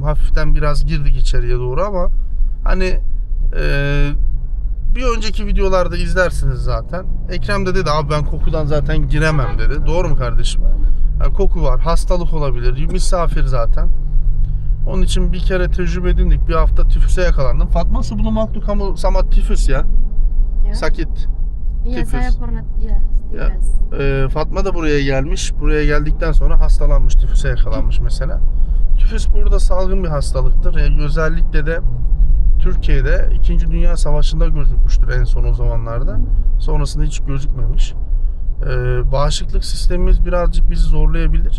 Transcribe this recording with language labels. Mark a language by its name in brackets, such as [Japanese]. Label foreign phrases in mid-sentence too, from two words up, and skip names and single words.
[Turkish] Hafiften biraz girdik içeriye doğru ama hani bir önceki videolarda izlersiniz zaten. Ekrem de dedi abi ben kokudan zaten giremem dedi. Doğru mu kardeşim? Yani koku var, hastalık olabilir, misafir zaten. Onun için bir kere tecrübe edindik. Bir hafta tifüse yakalandım. [Indonesian] Fatma sebelum waktu kamu sama tifüs ya? Sakit. Iya, Tifus. saya pernah ya, tipes. [Turkish] Fatma da buraya gelmiş. Buraya geldikten sonra hastalanmış. Tifüse yakalanmış mesela. Tifüs burada salgın bir hastalıktır. Özellikle de Türkiye'de 2. Dünya Savaşı'nda gözükmüştür en son o zamanlarda. Sonrasında hiç gözükmemiş. Bağışıklık sistemimiz birazcık bizi zorlayabilir.